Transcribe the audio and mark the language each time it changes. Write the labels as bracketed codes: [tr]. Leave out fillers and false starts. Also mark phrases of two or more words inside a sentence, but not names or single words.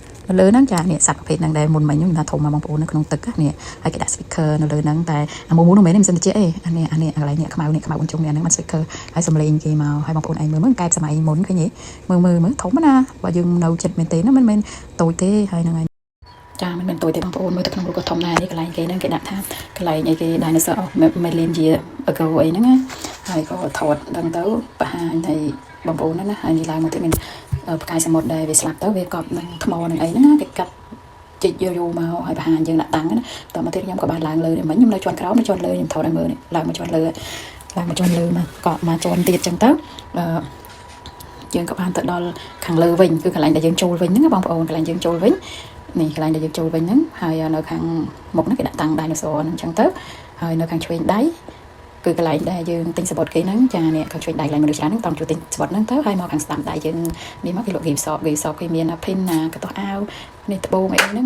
[km] លើហ្នឹងចានេះសត្វប្រភេទហ្នឹងដែលមុនមិញខ្ញុំថាធំមកបងប្អូននៅក្នុងទឹកនេះហើយគេដាក់ speaker នៅលើហ្នឹងតែអាមួយនោះមិនមែនមិនសិនតិចអីអានេះកន្លែងនេះខ្មៅអូនជុំនេះហ្នឹងមិន speaker ហើយសំឡេងគេមកហើយបងប្អូនឯងមើលកែបសម័យមុនឃើញទេមើលធំណាបើយើងនៅចិត្តមែន ទេណាមិនមែនតូចទេហើយហ្នឹងហើយចាមិនមែនតូចទេបងប្អូនមើលទៅក្នុងរូបក៏ធំដែរនេះកន្លែងគេហ្នឹងគេដាក់ថាកន្លែងអីគេ [en] dinosaur of million year ago [km] អីហ្នឹងណាហើយក៏ថតដឹងទៅបង្ហាញឲ្យបងប្អូនណា ហើយនេះឡើងមកទៀតមានផ្កាយសមុទ្រដែលវាស្លាប់ទៅវាកប់នឹងថ្មនឹងអីហ្នឹងណាគេកាត់ជីកយូរមកហើយបង្ហាញយើងដាក់តាំងណាតមកទៀតខ្ញុំក៏បាន ឡើងលើនេះមិញខ្ញុំនៅជាន់ក្រោមនៅជាន់លើខ្ញុំថតឲ្យមើលនេះឡើងមកជាន់លើមកក៏មកជាន់ទៀតចឹងទៅយើងក៏បានទៅដល់ខាងលើវិញគឺកន្លែងដែលយើងចូលវិញហ្នឹងបងប្អូនកន្លែងយើងចូលវិញនេះកន្លែងដែលយើងចូលវិញហ្នឹងហើយនៅខាងមុខហ្នឹងគេដាក់តាំង dinosaur ហ្នឹងចឹងទៅហើយនៅខាងឆ្វេងដៃគឺកន្លែងដែលយើងទិញសបុតគេហ្នឹងចានេះខាងឆ្វេងដៃកន្លែងមនុស្សច្រើនហ្នឹងតោះជួយទិញសបុតហ្នឹងទៅហើយមកខាងស្ដាំដៃយើងនេះមកគេលក់ [en] gift shop [km] គេមាន pin ណាកន្ទោះអាវនេះត្បូងអីហ្នឹង